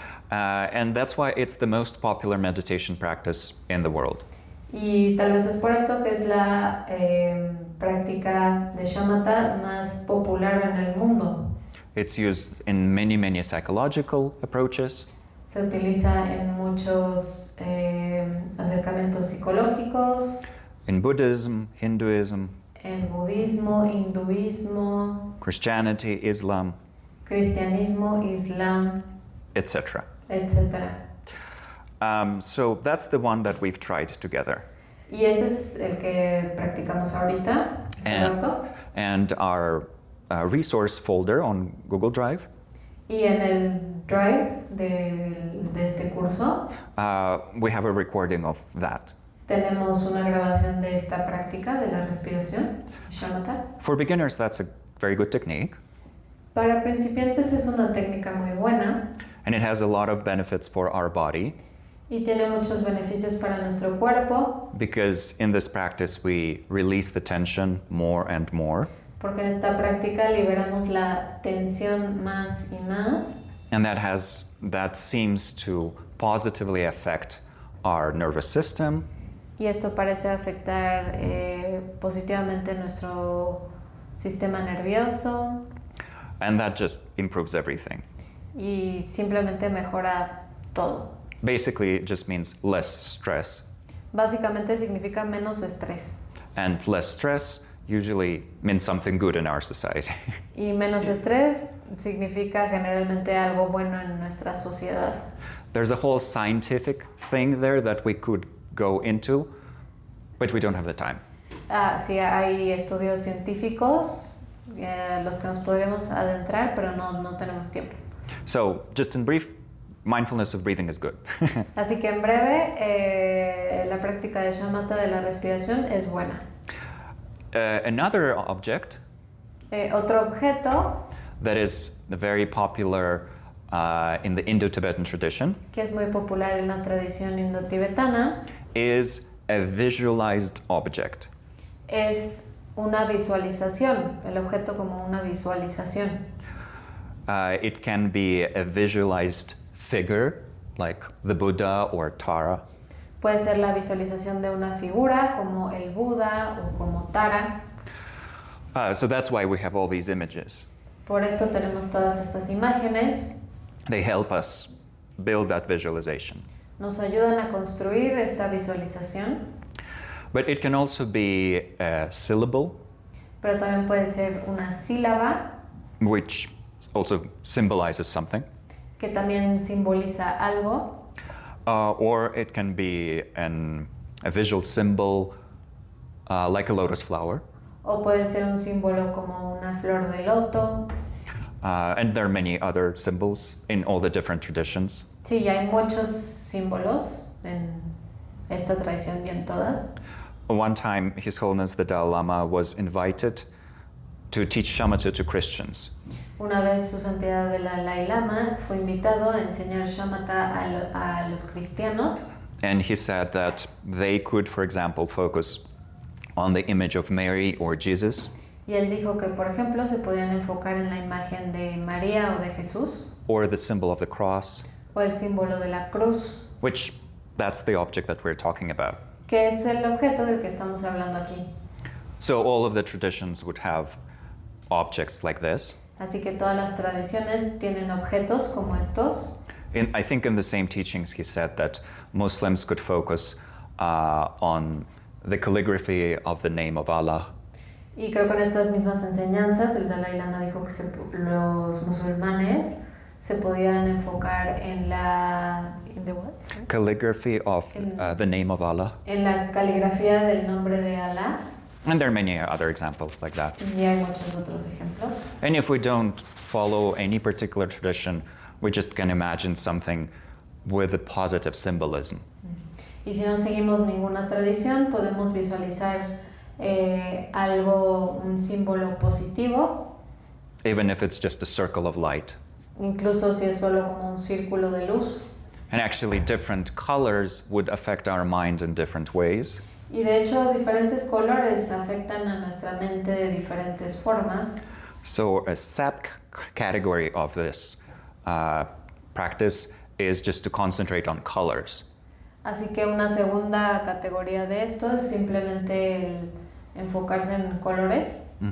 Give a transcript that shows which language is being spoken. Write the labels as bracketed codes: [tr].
[en] And that's why it's the most popular meditation practice in the world. [es] Y tal vez es por esto que es la práctica de shamatha más popular en el mundo. [en] It's used in many, many psychological approaches. [es] Se utiliza en muchos acercamientos psicológicos, [en] In Buddhism, Hinduism, [es] en budismo, hinduismo, [en] Christianity, Islam, [es] cristianismo, islam, [en] etc. [es] etc. [en] So that's the one that we've tried together. [es] Y ese es el que practicamos ahorita, hace rato. [en] And our resource folder on Google Drive, [es] Y en el drive de este curso [en] we have a recording of that. [es] tenemos una grabación de esta práctica de la respiración, shamatha. [en] For beginners, that's a very good technique, [es] Para principiantes es una técnica muy buena [en] and it has a lot of benefits for our body, [es] y tiene muchos beneficios para nuestro cuerpo, [en] because in this practice we release the tension more and more, [es] porque en esta práctica liberamos la tensión más y más, [en] and that seems to positively affect our nervous system, [es] y esto parece afectar positivamente nuestro sistema nervioso [en] and that just improves everything. [es] y simplemente mejora todo. [en] Basically, it just means less stress, [es] Básicamente significa menos estrés. [en] and less stress usually means something good in our society. [es] Y menos estrés significa generalmente algo bueno en nuestra sociedad. [en] There's a whole scientific thing there that we could go into, but we don't have the time. [es] Sí, hay estudios científicos los que nos podremos adentrar, pero no tenemos tiempo. [en] So, just in brief, mindfulness of breathing is good. [es] Así que en breve, la práctica de shamatha de la respiración es buena. [en] Another object [es] Otro objeto [en] that is very popular in the Indo-Tibetan tradition [es] que es muy popular en la tradición indotibetana [en] is a visualized object. [es] es una visualización, el objeto como una visualización. [en] It can be a visualized figure like the Buddha or Tara. [es] Puede ser la visualización de una figura como el Buda o como Tara. [en] So that's why we have all these images. [es] Por esto tenemos todas estas imágenes. [en] They help us build that visualization. [es] Nos ayudan a construir esta visualización, [en] But it can also be a syllable, [es] pero también puede ser una sílaba [en] which also symbolizes something. [es] que también simboliza algo, [en] Or it can be a visual symbol like a lotus flower. [es] o puede ser un símbolo como una flor de loto. [en] And there are many other symbols in all the different traditions. [es] Sí, hay muchos símbolos en esta tradición y en todas. [en] One time, His Holiness the Dalai Lama was invited to teach shamatha to Christians. [es] Una vez su santidad el Dalai Lama fue invitado a enseñar shamatha a los cristianos [en] And he said that they could, for example, focus on the image of Mary or Jesus, [es] y él dijo que, por ejemplo, se podían enfocar en la imagen de María o de Jesús [en] or the symbol of the cross, [es] o el símbolo de la cruz, [en] which that's the object that we're talking about. [es] que es el objeto del que estamos hablando aquí. [en] So all of the traditions would have objects like this. [es] Así que todas las tradiciones tienen objetos como estos. [en] I think in the same teachings he said that Muslims could focus on the calligraphy of the name of Allah, [es] Y creo que en estas mismas enseñanzas el Dalai Lama dijo que los musulmanes se podían enfocar en la [en] calligraphy of the name of Allah. [es] en la caligrafía del nombre de Alá, [en] And there are many other examples like that. [es] y hay muchos otros ejemplos. [en] And if we don't follow any particular tradition, we just can imagine something with a positive symbolism. [es] Y si no seguimos ninguna tradición, podemos visualizar algo, un símbolo positivo, [en] Even if it's just a circle of light. [es] incluso si es solo como un círculo de luz. [en] And actually, different colors would affect our mind in different ways. [es] Y de hecho, diferentes colores afectan a nuestra mente de diferentes formas. [en] So, a category of this practice is just to concentrate on colors. [es] Así que una segunda categoría de esto es simplemente el enfocarse en colores.